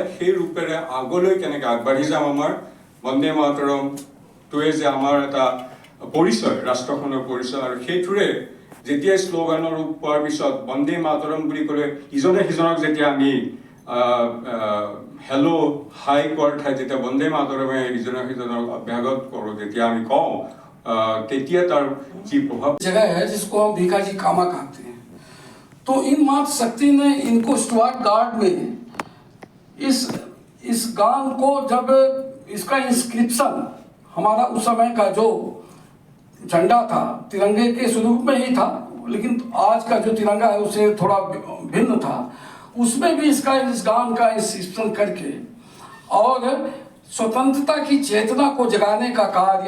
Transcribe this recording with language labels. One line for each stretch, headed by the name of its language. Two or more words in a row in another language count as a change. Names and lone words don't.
Assamese: সেই ৰূপেৰে আগলৈ কেনেকৈ আগবাঢ়ি যাম, আমাৰ বন্দে মাতৰমটোৱে যে আমাৰ এটা পৰিচয়, ৰাষ্ট্ৰখনৰ পৰিচয়, আৰু সেইটোৰে যেতিয়াই শ্লোগানৰ ৰূপ পোৱাৰ পিছত বন্দে মাতৰম বুলি ক'লে ইজনে সিজনক যেতিয়া আমি
English: hello hi
Assamese: কোৱাৰ ঠাইত যেতিয়া বন্দে মাতৰমে ইজনে সিজনক অভ্যাগত কৰোঁ, যেতিয়া আমি কওঁ, তেতিয়া তাৰ যি প্ৰভাৱ।
Hindi: जगह है जिसको हम भीखाजी कामा कहते हैं। तो इन मातृशक्ति ने इनको स्टुअर्ट गार्ड में इस गान को, जब इसका इंस्क्रिप्शन हमारा उस समय का जो झंडा था तिरंगे के स्वरूप में ही था, लेकिन आज का जो तिरंगा है उससे थोड़ा भिन्न था, उसमें भी इस गान का इंस्क्रिप्शन करके और स्वतंत्रता की चेतना को जगाने का कार्य